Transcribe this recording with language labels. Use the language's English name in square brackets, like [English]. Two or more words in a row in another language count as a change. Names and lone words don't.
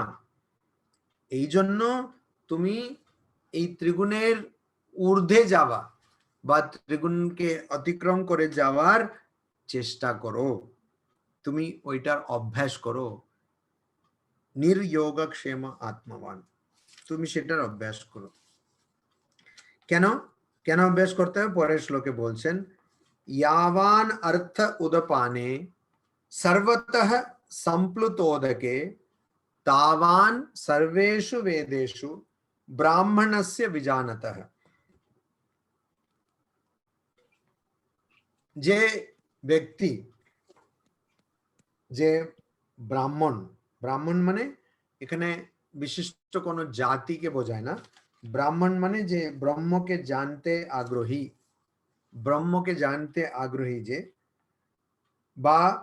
[Bangla] এই জন্য তুমি এই ত্রিগুণের ঊর্ধ্বে যাওয়া বা ত্রিগুণকে অতিক্রম করে যাওয়ার চেষ্টা করো, তুমি ওইটার অভ্যাস করো। [Sanskrit] निर्योगक्षेम आत्मवान, [Bangla] তুমি সেটার অভ্যাস করো। কেন কেন অভ্যাস করতে হবে? পরের শ্লোকে বলছেন [Sanskrit] यावान अर्थ उदपाने सर्वतः संप्लुतोदके तावान सर्वेषु वेदेषु ब्राह्मणस्य विजानतः। [Bangla] যে ব্যক্তি, যে ব্রাহ্মণ, ব্রাহ্মণ মানে এখানে বিশিষ্ট কোনো জাতিকে বোঝায় না, ব্রাহ্মণ মানে যে ব্রহ্মকে জানতে আগ্রহী, ব্রহ্মকে জানতে আগ্রহী, যে বা